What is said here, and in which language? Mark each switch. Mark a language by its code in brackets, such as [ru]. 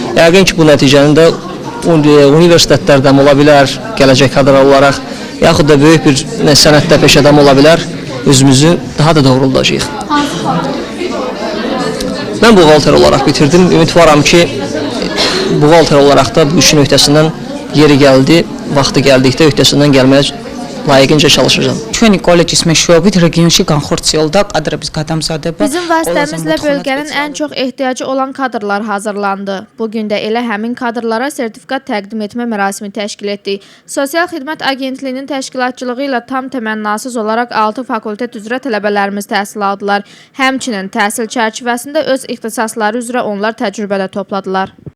[az] Yəqin ki, bu nəticənin də universitetlərdən ola bilər, gələcək kadrlar olaraq, yaxud da böyük bir sənətdə peşə adamı ola bilər, özümüzü daha da doğruldacağıq. Mən buğalter olaraq bitirdim. Ümidvaram ki, buğalter olaraq da bu işin öhdəsindən yeri gəldi, vaxtı gəldikdə öhdəsindən gəlməyə layiqincə çalışacağım. [ka] Ჩვენი კოლეჯის მეშვეობით რეგიონში განხორციელდა კადრების გადამზადება. [az] Bizim vasitəmizlə bölgənin ən çox ehtiyacı olan kadrlar hazırlandı. Bugün də elə həmin kadrlara sertifikat təqdim etmə mərasimi təşkil etdik. Sosial Xidmət Agentliyinin təşkilatçılığı ilə tam təmənnasız olaraq 6 fakultet üzrə tələbələrimiz təhsil aldılar. Həmçinin təhsil çərçivəsində öz ixtisasları üzrə onlar təcrübə də topladılar.